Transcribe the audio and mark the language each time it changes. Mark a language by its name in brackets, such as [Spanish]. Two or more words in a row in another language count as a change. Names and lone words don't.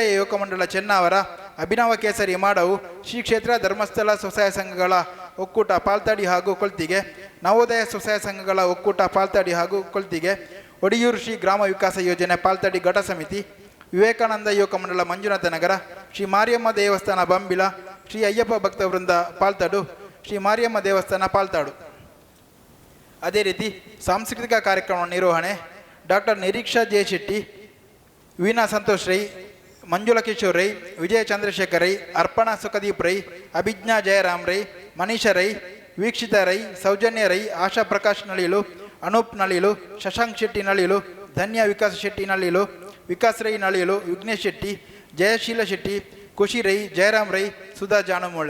[Kannada] ಯುವಕ ಮಂಡಳ ಚೆನ್ನಾವರ, ಅಭಿನವ ಕೇಸರಿ ಮಾಡವು, ಶ್ರೀ ಕ್ಷೇತ್ರ ಧರ್ಮಸ್ಥಳ ಸ್ವಸಹಾಯ ಸಂಘಗಳ ಒಕ್ಕೂಟ ಪಾಲ್ತಾಡಿ ಹಾಗೂ ಕೊಳ್ತಿಗೆ, ನವೋದಯ ಸ್ವಸಹಾಯ ಸಂಘಗಳ ಒಕ್ಕೂಟ ಪಾಲ್ತಾಡಿ ಹಾಗೂ ಕೊಳ್ತಿಗೆ, ಒಡಿಯೂರು ಶ್ರೀ ಗ್ರಾಮ ವಿಕಾಸ ಯೋಜನೆ ಪಾಲ್ತಾಡಿ ಘಟ ಸಮಿತಿ, ವಿವೇಕಾನಂದ ಯುವಕ ಮಂಡಳ ಮಂಜುನಾಥ ನಗರ, ಶ್ರೀ ಮಾರಿಯಮ್ಮ ದೇವಸ್ಥಾನ ಬಂಬಿಲ, ಶ್ರೀ ಅಯ್ಯಪ್ಪ ಭಕ್ತ ವೃಂದ ಪಾಲ್ತಾಡು, ಶ್ರೀ ಮಾರಿಯಮ್ಮ ದೇವಸ್ಥಾನ ಪಾಲ್ತಾಡು. ಅದೇ ರೀತಿ ಸಾಂಸ್ಕೃತಿಕ ಕಾರ್ಯಕ್ರಮ ನಿರ್ವಹಣೆ ಡಾಕ್ಟರ್ ನಿರೀಕ್ಷಾ ಜೆ ಶೆಟ್ಟಿ, ವೀಣಾ ಸಂತೋಷ್ ರೈ, ಮಂಜುಳಾ ಕಿಶೋರ್ ರೈ, ವಿಜಯ ಚಂದ್ರಶೇಖರ್ ರೈ, ಅರ್ಪಣಾ ಸುಖದೀಪ್ ರೈ, ಅಭಿಜ್ಞಾ ಜಯರಾಮ್ ರೈ, ಮನೀಷಾ ರೈ, ವೀಕ್ಷಿತಾ ರೈ, ಸೌಜನ್ಯ ರೈ, ಆಶಾ ಪ್ರಕಾಶ್ ನಳಿಯಲು, ಅನೂಪ್ ನಳಿಯಲು, ಶಶಾಂಕ್ ಶೆಟ್ಟಿ ನಳಿಯಲು, ಧನ್ಯ ವಿಕಾಸ್ ಶೆಟ್ಟಿ ನಳಿಯಲು, ವಿಕಾಸ್ ರೈ ನಳಿಯಲು, ವಿಘ್ನೇಶ್ ಶೆಟ್ಟಿ, ಜಯಶೀಲ ಶೆಟ್ಟಿ, ಖುಷಿ ರೈ, ಜಯರಾಮ್ ರೈ, ಸುಧಾ ಜಾನುಮೂಳೆ.